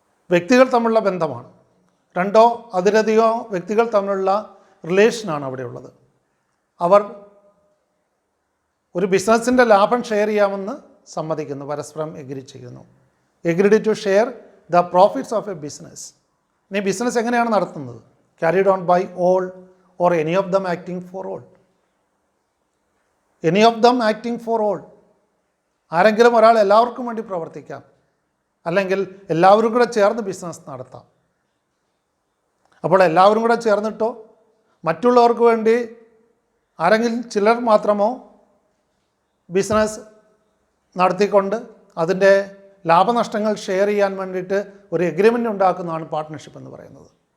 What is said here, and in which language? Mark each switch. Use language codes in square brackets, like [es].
[ml] വ്യക്തികൾ തമ്മിലുള്ള ബന്ധമാണ്. രണ്ടോ അതിലധികമോ വ്യക്തികൾ തമ്മിലുള്ള റിലേഷനാണ് അവിടെയുള്ളത്. അവർ ഒരു ബിസിനസ്സിൻ്റെ ലാഭം ഷെയർ ചെയ്യാമെന്ന് സമ്മതിക്കുന്നു, പരസ്പരം എഗ്രി ചെയ്യുന്നു. [en] Agreed to share the profits of a business. [ml] ഇനി ബിസിനസ് എങ്ങനെയാണ് നടത്തുന്നത്? [en] Carried on by all or any of them acting for all. Any of them acting for all. [ml] ആരെങ്കിലും ഒരാൾ എല്ലാവർക്കും വേണ്ടി പ്രവർത്തിക്കാം, അല്ലെങ്കിൽ എല്ലാവരും കൂടെ ചേർന്ന് ബിസിനസ് നടത്താം. അപ്പോൾ എല്ലാവരും കൂടെ ചേർന്നിട്ടോ മറ്റുള്ളവർക്ക് വേണ്ടി ആരെങ്കിലും ചിലർ മാത്രമോ ബിസിനസ് നടത്തിക്കൊണ്ട് അതിൻ്റെ ലാഭനഷ്ടങ്ങൾ ഷെയർ ചെയ്യാൻ വേണ്ടിയിട്ട് ഒരു എഗ്രിമെൻ്റ് ഉണ്ടാക്കുന്നതാണ് പാർട്ട്ണർഷിപ്പ് എന്ന് പറയുന്നത്.